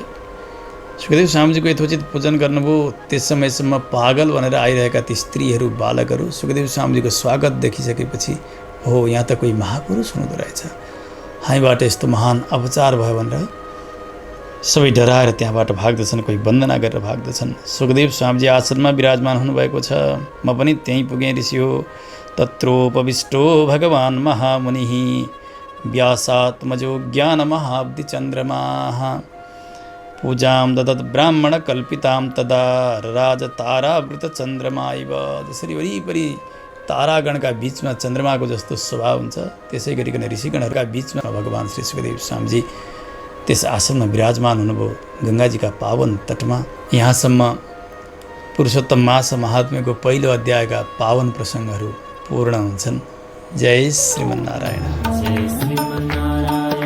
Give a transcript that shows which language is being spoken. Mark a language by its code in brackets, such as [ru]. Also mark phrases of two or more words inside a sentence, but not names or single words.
[ne] सुखदेव स्वामीजीको यथोचित पूजन गर्नुभयो। त्यस समयसम्म पागल भनेर आइरहेका ती स्त्रीहरू, बालकहरू सुखदेव स्वामीजीको स्वागत देखिसकेपछि हो यहाँ त कोही महापुरुष हुनुहुँदो रहेछ, हामीबाट यस्तो महान अपचार भयो भनेर सबै डराएर त्यहाँबाट भाग्दछन्, कोही वन्दना गरेर भाग्दछन्। सुखदेव स्वामीजी आसनमा विराजमान हुनुभएको छ। म पनि त्यहीँ पुगेँ। ऋषि हो [sa] तत्रोपविष्टो भगवान् महामुनिः व्यासात्मजो ज्ञानमहाब्धिचन्द्रमाः पूजां ददत् ब्राह्मणकल्पितां तदा राजतारावृतचन्द्रमा इव। [ne] जसरी वरिपरि तारागणका बीचमा चन्द्रमाको जस्तो स्वभाव हुन्छ, त्यसै गरिकन ऋषिगणहरूका बीचमा भगवान् श्री सुखदेव स्वामीजी त्यस आसनमा विराजमान हुनुभयो गङ्गाजीका पावन तटमा। यहाँसम्म पुरुषोत्तम मास महात्म्यको पहिलो अध्यायका पावन प्रसङ्गहरू पूर्ण हुन्छन्। जय श्रीमन्नारायण। जय श्रीमन्नारायण।